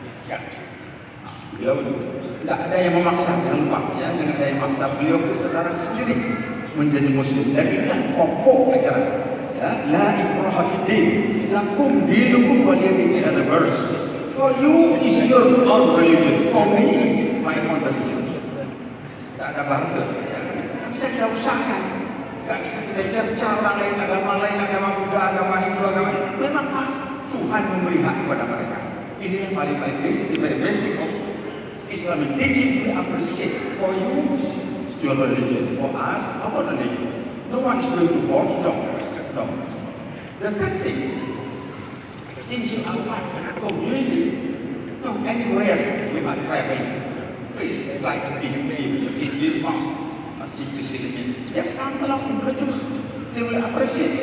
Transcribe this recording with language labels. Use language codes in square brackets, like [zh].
[id] Ya. Beliau tidak ada yang memaksa, jangan lupa ya, tidak ada yang memaksa. Beliau kesadaran sendiri menjadi Muslim. Dan inilah pokok ajaran. [ar] Ya, la ikraha fid din. Lakum dinukum waliyadin. [en] Another verse. For you is your own religion. For me is my own religion. [id] Tidak ada barter. Tidak bisa kita usahakan. Tidak bisa kita cerca orang lain, agama Buddha, agama Hindu, agama. Memang Tuhan memberi hak kepada mereka. Ini yang paling basic, [en] the very basic of Islamic teaching. We appreciate. For you is your religion. For us, our religion. No one is going to force. No. The third thing is, since you are part of a community, anywhere we are traveling, please, like this name, in this mosque, Masjid Muslimin, just come along and introduce. They will appreciate.